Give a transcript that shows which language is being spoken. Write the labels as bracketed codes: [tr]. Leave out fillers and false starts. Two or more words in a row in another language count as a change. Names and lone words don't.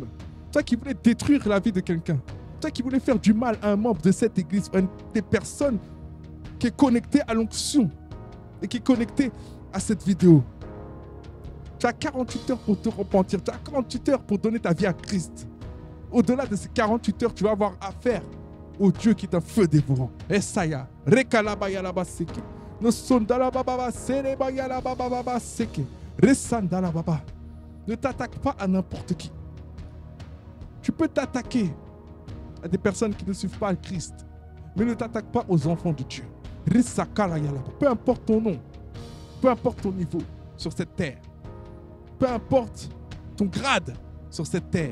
[fr] Toi qui voulais détruire la vie de quelqu'un. Toi qui voulais faire du mal à un membre de cette église, des personnes qui est connecté à l'onction et qui est connecté à cette vidéo. Tu as 48 heures pour te repentir. Tu as 48 heures pour donner ta vie à Christ. Au-delà de ces 48 heures, tu vas avoir affaire au Dieu qui est un feu dévorant. Esaya, rekalabaya seke. No sondala baba serebaya baba seke. Resandala baba. Ne t'attaque pas à n'importe qui. Tu peux t'attaquer à des personnes qui ne suivent pas le Christ, mais ne t'attaque pas aux enfants de Dieu. Peu importe ton nom, peu importe ton niveau sur cette terre, peu importe ton grade sur cette terre.